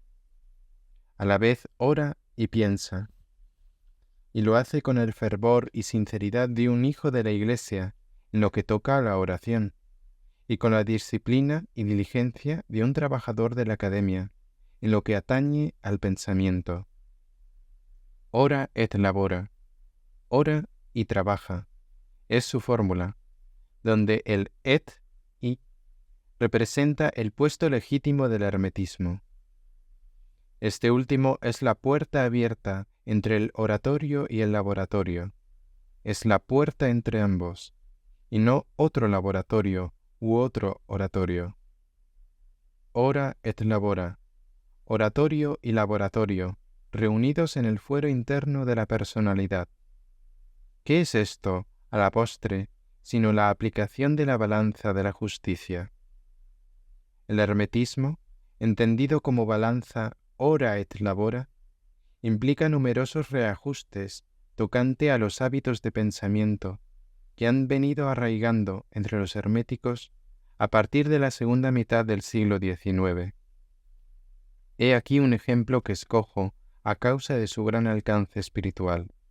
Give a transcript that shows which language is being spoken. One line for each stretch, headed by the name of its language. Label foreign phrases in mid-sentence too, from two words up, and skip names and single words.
Spanish: A la vez ora y piensa, y lo hace con el fervor y sinceridad de un hijo de la Iglesia en lo que toca a la oración, y con la disciplina y diligencia de un trabajador de la academia en lo que atañe al pensamiento.
Latin: Ora et labora,
Spanish: ora y trabaja, es su fórmula, donde el et y representa el puesto legítimo del hermetismo. Este último es la puerta abierta entre el oratorio y el laboratorio. Es la puerta entre ambos, y no otro laboratorio u otro oratorio.
Latin: Ora et labora,
Spanish: oratorio y laboratorio, reunidos en el fuero interno de la personalidad. ¿Qué es esto, a la postre, sino la aplicación de la balanza de la justicia? El hermetismo, entendido como balanza
Latin: ora et labora,
Spanish: implica numerosos reajustes tocante a los hábitos de pensamiento que han venido arraigando entre los herméticos a partir de la segunda mitad del siglo XIX. He aquí un ejemplo que escojo a causa de su gran alcance espiritual.